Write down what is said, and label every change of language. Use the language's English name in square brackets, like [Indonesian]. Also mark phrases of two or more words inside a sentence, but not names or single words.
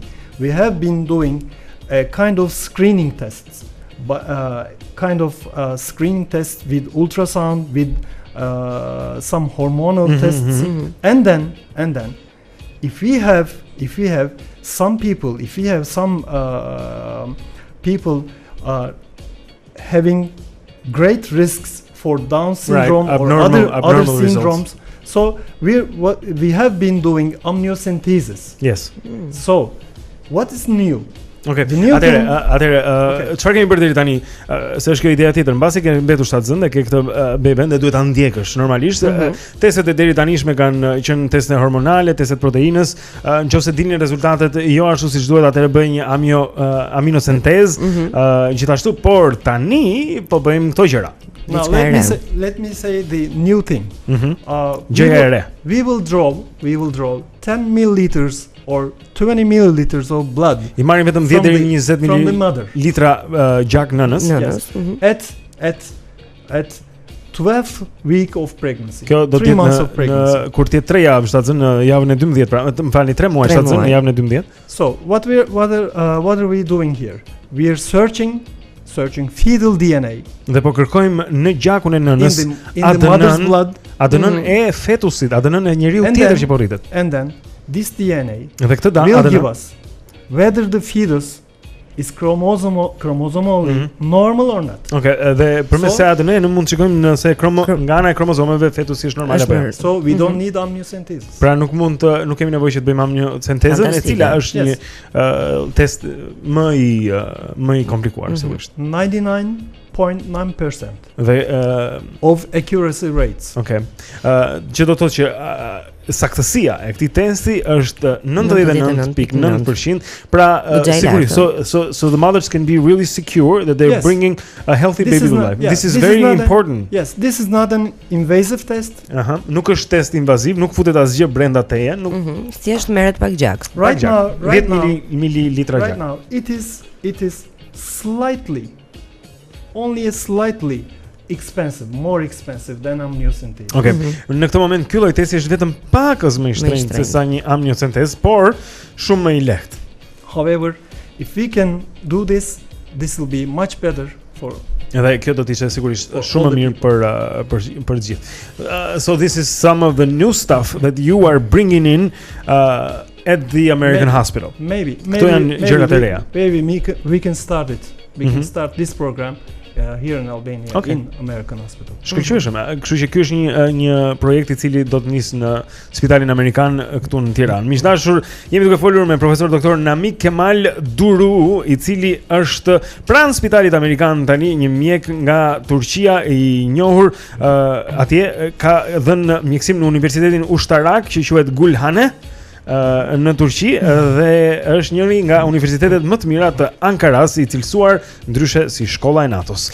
[English] We have been doing a kind of screening tests, but screening tests with ultrasound, with some hormonal tests, and then if we have some people having great risks for Down syndrome or other syndromes. So we have been doing amniocentesis. Yes. So what is new? Okay. [Albanian] Atëre, çfarë kemi bërë deri tani? Se është kjo ideja tjetër. Mbasi ke mbetur shtatzën dhe ke këtë beben dhe duhet ta ndjekësh. Normalisht testet e deri tanishme kanë qenë teste hormonale, testet proteinës. Nëse dini rezultatet jo ashtu siç duhet, atëherë bëj një aminosintezë. Gjithashtu, por tani po bëjmë këto gjëra. [English] Now let me say the new thing. We will draw 10 milliliters or 20 milliliters of blood. [Albanian] I marrim vetëm 10 deri 20 mililitra gjak nënës. [English] At 12 week of pregnancy. 3 months of pregnancy. [Albanian] Kur ti 3 javë shtatzën në javën e 12, pra më falni 3 muaj shtatzën në javën e 12. [English] So what are we doing here? We are searching fetal DNA. [Albanian] Dhe po kërkojmë në gjakun e nënës ADN e fetusit, ADN e njeriu tjetër që po rritet. [English] And then this DNA will give us whether the fetus is chromosomally normal or not. [Albanian] Okay, dhe përmes ADN ne mund të shikojmë nëse nga ana e kromozomeve fetusi është normal apo jo. [English] So we don't need amniocentesis. [Albanian] Pra nuk kemi nevojë që të bëjmë amniocentezën, e cila është një test më i komplikuar sigurisht. [English] 99.9% of accuracy rates. Okay. [Albanian] Që do të thotë që saktësia e këtij testi është 99.9%. Pra sigurisht, [English] so the mothers can be really secure that they're bringing a healthy baby to life. This is very important. Yes, this is not an invasive test. [Albanian] Nuk është test invaziv, nuk futet asgjë brenda teje, nuk thjesht merret pak gjak. [English] Right now, [Albanian] 10 mililitra gjak. [English] Right now it is only slightly more expensive than amniocentesis. Okay. [Albanian] Në këtë moment ky lloj testi është vetëm pakës më i shtrenjtë se sa një amniocentezë, por shumë më i lehtë. [English] However, if we can do this will be much better for. [Albanian] Edhe kjo do të ishte sigurisht shumë më mirë për gjithë. [English] So this is some of the new stuff that you are bringing in at the American hospital. Maybe we can start it. We can start this program here in Albania, in American Hospital. [Albanian] Shkëlqyeshëm. Kështu që ky është një projekt I cili do të nisë në Spitalin Amerikan këtu në Tiranë. Miqdashur, jemi duke folur me profesor doktor Namik Kemal Duru, I cili është pranë Spitalit Amerikan tani, një mjek nga Turqia I njohur, atje ka dhënë mjekësim në Universitetin Ushtarak që quhet Gulhane në Turqi dhe është njëri nga universitetet më të mira të Ankaras I cilësuar ndryshe si shkolla e NATO-s.